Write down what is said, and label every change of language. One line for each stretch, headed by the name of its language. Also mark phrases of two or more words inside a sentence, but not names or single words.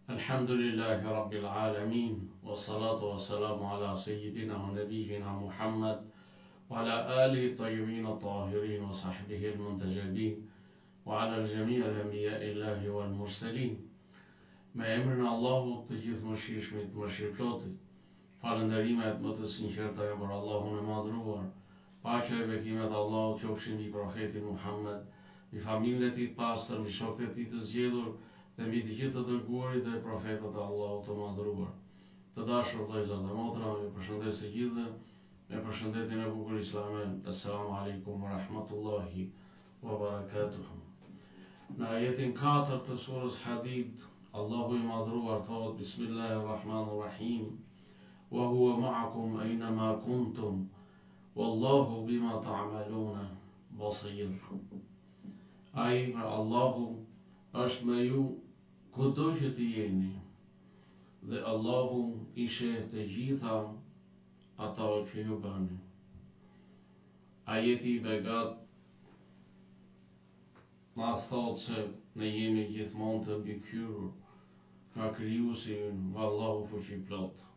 Arabic: الحمد لله رب العالمين، والصلاة والسلام على سيدنا ونبينا محمد، وعلى آله الطيبين الطاهرين وصحبه المنتجبين، وعلى جميع أنبياء الله والمرسلين.
Albanian: Me emrin e Allahut të gjithë mëshirshmit, mëshirëplotit, falënderimet më të sinqerta janë për Allahun e madhruar. Paqja e bekimet e Allahut qofshin mbi profetin Muhammed, mbi familjen e tij të pastër, mbi shokët e tij të zgjedhur dhe mbi të gjithë të dërguarit dhe profetët e Allahut të madhruar. Të dashur vëllezër dhe motra, ju përshëndes të gjithë me përshëndetjen e bukur islame.
Arabic: السلام عليكم ورحمة الله وبركاته.
Albanian: Në ajetin 4 të surës Hadid, Allahu i madhruar thot:
Arabic: بسم الله الرحمن الرحيم، وهو معكم أينما كنتم، والله بما تعملون بصير.
Albanian: Ai, Allahu është me ju kudo që të jeni, dhe Allahu i sheh të gjitha ata që ju bëni. Ajeti i begat na thot se ne jemi gjithmonë të mbikëqyrur nga krijuesi ynë, Allahu fuqiplot.